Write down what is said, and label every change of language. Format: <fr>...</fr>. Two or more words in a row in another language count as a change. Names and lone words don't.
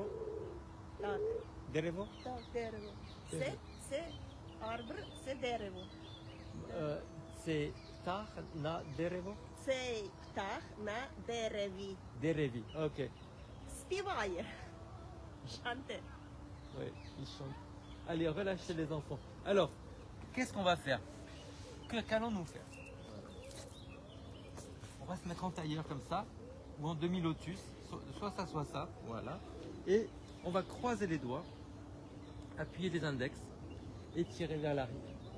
<uk>Так, Дерево? так, дерево. Дерево. Це арбр, це дерево. Це птах на дерево? Цей птах на дереві. Дереві, окей. Співає. Шанте.</uk> <fr>Ouais, ils chantent. Allez, relâchez les enfants. Alors, qu'est-ce qu'on va faire? Qu'allons-nous faire? On va se mettre en tailleur comme ça, ou en demi-lotus, soit ça, voilà. Et on va croiser les doigts, appuyer les index et tirer vers l'arrière.</fr>